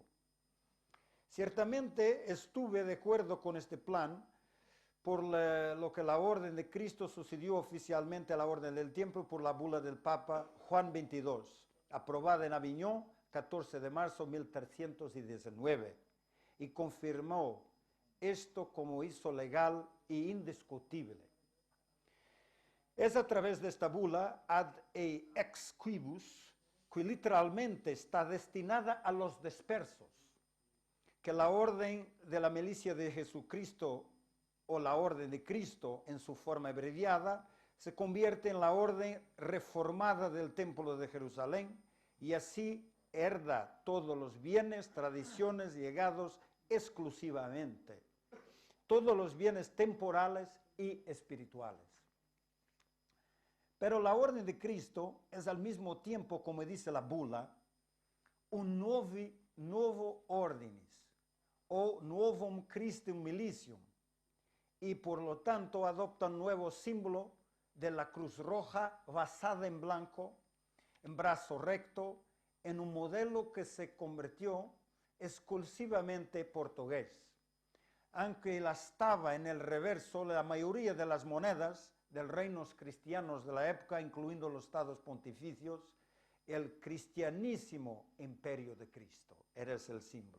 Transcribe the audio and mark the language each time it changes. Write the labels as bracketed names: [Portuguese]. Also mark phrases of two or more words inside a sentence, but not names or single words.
[Spanish] Ciertamente estuve de acuerdo con este plan, por lo que la Orden de Cristo sucedió oficialmente a la Orden del Templo por la bula del Papa Juan XXII, aprobada en Aviñón 14 de marzo de 1319, y confirmó esto como hizo legal e indiscutible. Es a través de esta bula [Latin] ad ex quibus, [Spanish] que literalmente está destinada a los dispersos, que la Orden de la Milicia de Jesucristo o la Orden de Cristo en su forma abreviada se convierte en la Orden reformada del Templo de Jerusalén y así herda todos los bienes, tradiciones llegados exclusivamente, todos los bienes temporales y espirituales. Pero la Orden de Cristo es al mismo tiempo, como dice la bula, un nuevo ordinis o [Latin] novum Christum militium, [Spanish] y por lo tanto adopta un nuevo símbolo de la cruz roja basada en blanco, en brazo recto, en un modelo que se convirtió exclusivamente portugués. Aunque la estaba en el reverso la mayoría de las monedas de los reinos cristianos de la época, incluyendo los estados pontificios, el cristianísimo imperio de Cristo era el símbolo.